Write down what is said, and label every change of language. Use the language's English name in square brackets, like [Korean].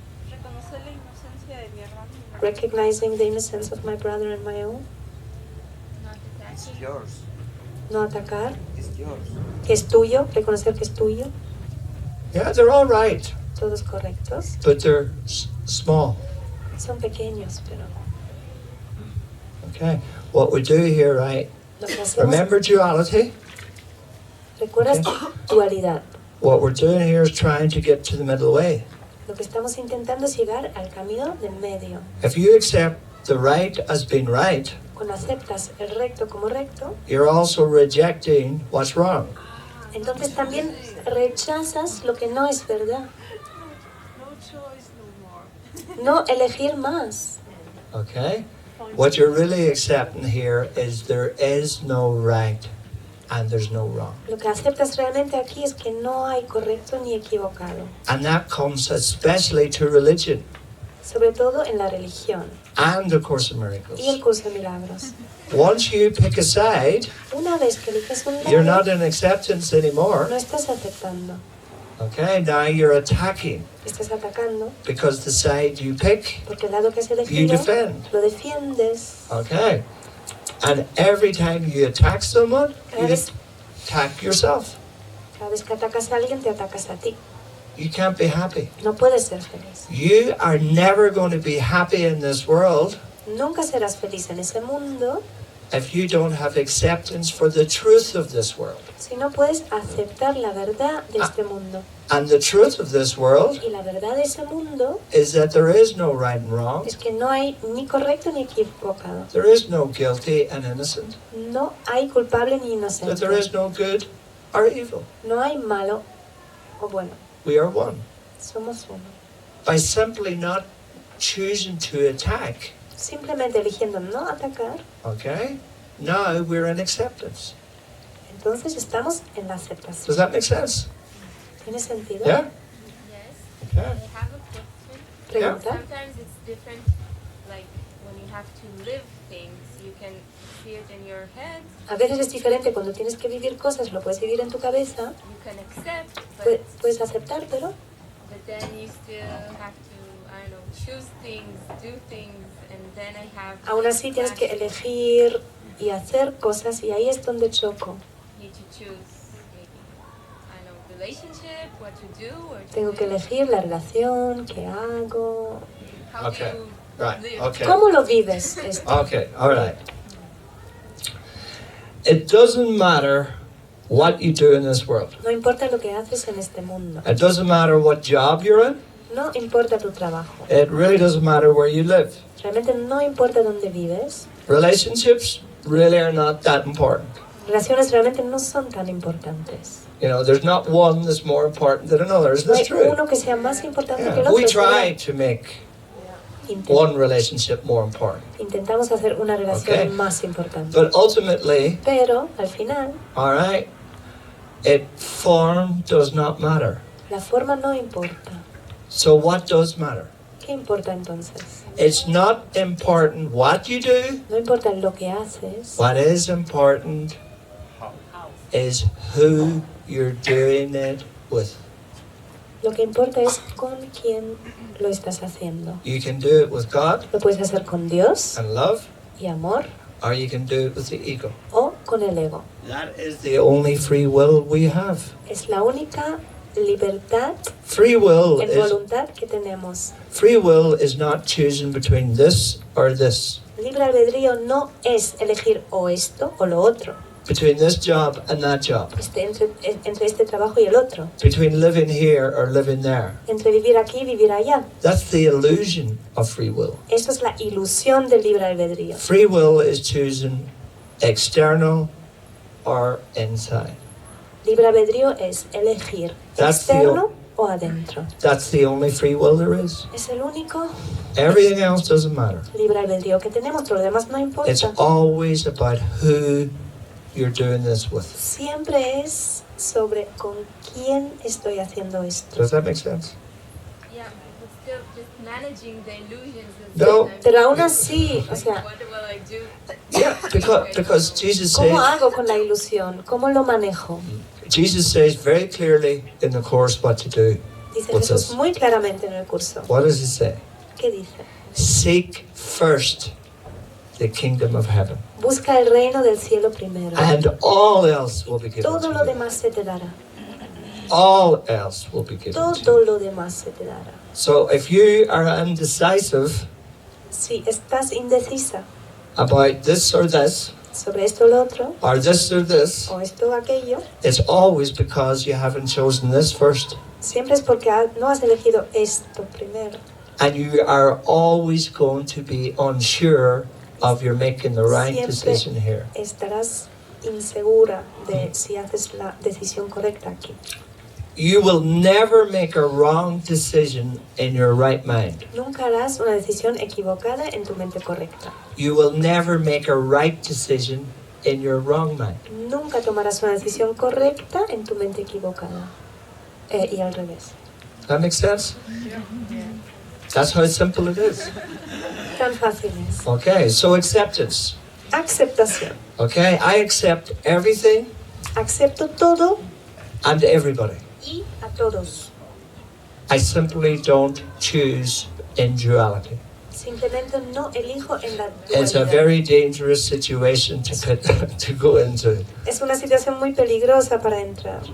[Spanish] reconocer la inocencia de mi hermano y mi hermana. [English] recognizing the innocence of my brother and my own, Not It's attacking. yours. [Spanish] no atacar, [English] It's yours. [Spanish] que es tuyo, reconocer que es tuyo, [English] Yeah, they're all right, [Spanish] todos correctos, [English] but they're small. [Spanish] son pequeños, pero [English] Okay. What we do here, right? [Spanish] lo que hacemos, [English] Remember duality? [Spanish] recuerdas dualidad. [English] What we're doing here is trying to get to the middle way. [Spanish] Lo que estamos intentando es llegar al camino del medio. [English] If you accept the right as being right, [Spanish] Cuando aceptas el recto como recto, [English] you're also rejecting what's wrong. [Spanish] entonces también rechazas lo que no es verdad. [English] No choice, no more. [Spanish] No elegir más. [English] Okay? What you're really accepting here is there is no right and there's no wrong. [Spanish] Lo que aceptas realmente aquí es que no hay correcto ni equivocado. [English] And that comes especially to religion [Spanish] Sobre todo en la religión [English] and the Course of [Spanish] y el [English] Miracles. [Spanish] curso de milagros. [English] Once you pick a side, [Spanish] Una vez que eliges un [English] you're not [Spanish] lado, [English] in acceptance anymore. [Spanish] no estás aceptando. [English] Okay? Now you're attacking [Spanish] Estás atacando [English] because the side you pick, [Spanish] porque el lado que has [English] you [Spanish] elegido [English] defend. [Spanish] lo defiendes. [English] Okay? And every time you attack someone, you attack yourself. [Spanish] Cada vez que atacas a alguien, te atacas a ti. [English] You can't be happy. [Spanish] No puedes ser feliz. [English] You are never going to be happy in this world [Spanish] Nunca serás feliz en ese mundo [English] if you don't have acceptance for the truth of this world. [Spanish] si no puedes aceptar la verdad de este mundo. [English] And the truth of this world [Spanish] Y la verdad de ese mundo [English] is that there is no right and wrong. [Spanish] es que no hay ni correcto ni equivocado. [English] There is no guilty and innocent. [Spanish] No hay culpable ni [English] That there [Spanish] inocente. [English] is no good or evil. [Spanish] No hay malo o bueno. [English] We are one. [Spanish] Somos uno. [English] By simply not choosing to attack, [Spanish] Simplemente eligiendo no atacar, [English] okay, now we're in acceptance. [Spanish] entonces estamos en la [English] Does [Spanish] aceptación. [English] that make sense? [Spanish] ¿Tiene sentido? [English] Yeah? Yes, Okay. I have a question. [Spanish] Pregunta. [English] Sometimes it's different, like when you have to live things, you can see it in your head, [Spanish] A veces es diferente cuando tienes que vivir cosas, lo puedes vivir en tu cabeza, [English] you can accept, [Spanish] puedes aceptar, pero [English] but then you still have to, I don't know, choose things, do things, and then I have [Spanish] aún así tienes que elegir y hacer cosas y ahí es donde choco. [English] need to choose maybe, I don't know, relationship, what to do, or to [Spanish] Tengo que [English] live. [Spanish] elegir la relación, qué hago, [English] How Okay. do you Right. live? Okay. [Spanish] cómo lo vives esto. [English] Okay. All right. It doesn't matter what you do in this world. [Spanish] No importa lo que haces en este mundo, [English] It doesn't matter what job you're in. [Spanish] no importa tu trabajo, [English] It really doesn't matter where you live. [Spanish] realmente no importa dónde vives, [English] Relationships really are not that important. [Spanish] relaciones realmente no son tan importantes. [English] You know, there's not one that's more important than another. Isn't [Spanish] No [English] this [Spanish] hay [English] true? [Spanish] uno que sea más importante que el [English] Yeah. [Spanish] otro. [English] We try [Spanish] pero [English] to make [Spanish] intent- [English] one relationship more important. [Spanish] Intentamos hacer una relación [English] Okay. [Spanish] más importante. [English] But ultimately, [Spanish] Pero al final, [English] all right, form does not matter. [Spanish] la forma no importa. [English] So what does matter? [Spanish] ¿Qué importa entonces? [English] It's not important what you do. [Spanish] No importa lo que haces, [English] What is important is who you're doing it with. [Spanish] lo que importa es con quién lo estás haciendo. [English] You can do it with God [Spanish] Lo puedes hacer con Dios [English] and love, [Spanish] y amor [English] or you can do it with the ego. [Spanish] o con el ego. [English] That is the only free will we have. [Spanish] Es la única libertad [English] Free will [Spanish] en [English] is [Spanish] voluntad que tenemos. [English] not choosing between this or this, [Spanish] Libre albedrío no es elegir o esto o lo otro, [English] between this job and that job, [Spanish] entre este trabajo y el otro, [English] between living here or living there. [Spanish] entre vivir aquí y vivir allá. [English] That's the illusion of free will. [Spanish] Eso es la ilusión del libre albedrío. [English] Free will is choosing external or inside. [Spanish] Libre albedrío es elegir [English] That's the [Spanish] externo o adentro. [English] That's the only free will there is. [Spanish] Es el único [English] Everything else doesn't matter. [Spanish] libre albedrío que tenemos, todo lo demás no [English] It's [Spanish] importa. [English] always about who you're doing this with. [Spanish] Siempre es sobre con quién estoy haciendo esto. [English] Does that make sense? Yeah, but still just managing the illusions. is No. sometimes- [Spanish] Pero aún así, o sea, [English] What will I do? Yeah, because Jesus [Spanish] ¿cómo [English] says, [Spanish] hago con la ilusión? ¿Cómo lo manejo? [English] Jesus says very clearly in the Course what to do. [Spanish] Dice [English] What's [Spanish] Jesús [English] this? [Spanish] muy claramente en el curso. [English] What does he say? [Spanish] ¿Qué dice? [English] Seek first the kingdom of heaven, [Spanish] Busca el reino del cielo primero. [English] and all else will be given [Spanish] Todo [English] to [Spanish] lo [English] you. [Spanish] demás se te dará. [English] All else will be given to [Spanish] Todo [English] you. [Spanish] lo demás se te dará. [English] So if you are indecisive [Spanish] Si estás indecisa [English] about this or this, [Spanish] sobre esto o lo otro, [English] or this or this, [Spanish] o esto o aquello, [English] it's always because you haven't chosen this first. [Spanish] siempre es porque no has elegido esto primero. [English] And you are always going to be unsure of you're making the right [Spanish] Siempre [English] decision here. [Spanish] estarás insegura de si haces la decisión correcta aquí. [English] You will never make a wrong decision in your right mind. [Spanish] Nunca harás una decisión equivocada en tu mente correcta. [English] You will never make a right decision in your wrong mind. [Spanish] Nunca tomarás una decisión correcta en tu mente equivocada. Y al revés. [English] That makes sense? That's how simple it is. [Spanish] Tan fácil es. [English] Okay, so acceptance. [Spanish] Aceptación. [English] Okay, I accept everything [Spanish] Acepto todo [English] and everybody. [Spanish] y a todos. [English] I simply don't choose in duality. [Spanish] Simplemente no elijo en la [English] It's a [Spanish] dualidad. [English] very dangerous situation to go into. [Spanish] Es una situación muy peligrosa para entrar.